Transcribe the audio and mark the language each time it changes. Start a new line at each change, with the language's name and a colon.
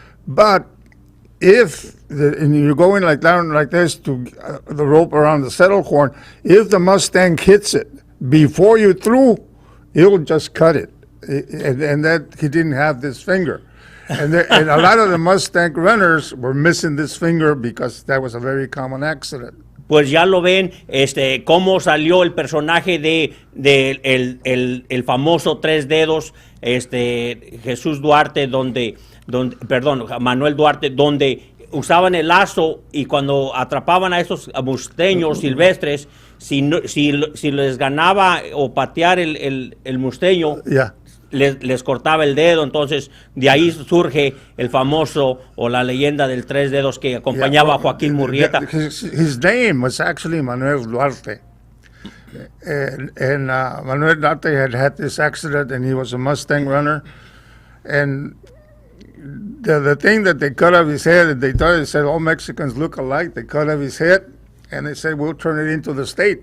English: But and you're going like down like this to the rope around the saddle horn, if the Mustang hits it before you threw, it'll just cut it. And that he didn't have this finger. And a lot of the Mustang runners were missing this finger because that was a very common accident.
Spanish: Pues ya lo ven, cómo salió el personaje de el famoso Tres Dedos, Jesús Duarte, Manuel Duarte, donde usaban el lazo, y cuando atrapaban a esos musteños silvestres, si les ganaba o patear el musteño,
English: yeah,
Spanish: les cortaba el dedo. Entonces de ahí surge el famoso o la leyenda del Tres Dedos que acompañaba a Joaquín Murrieta.
English: His name was actually Manuel Duarte, and Manuel Duarte had this accident, and he was a Mustang runner, and the thing that they cut off his head, and they said all Mexicans look alike. They cut off his head, and they said, we'll turn it into the state.